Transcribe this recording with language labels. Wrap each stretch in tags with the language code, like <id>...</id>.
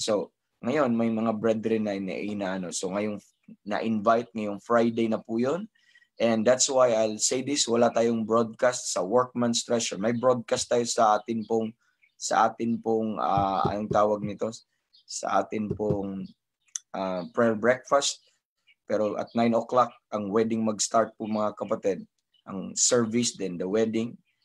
<tl>So, ngayon may mga brethren na so ngayong na-invite ngayong Friday na po 'yon.</tl> <en>And that's why I'll say this,</en> <tl>wala tayong broadcast sa</tl> <en>Workman's Treasure.</en> <tl>May broadcast tayo sa atin pong anong tawag nito? Sa atin pong prayer breakfast. Pero at 9 o'clock ang wedding mag-start po, mga kapatid. Ang service, then the wedding.</tl>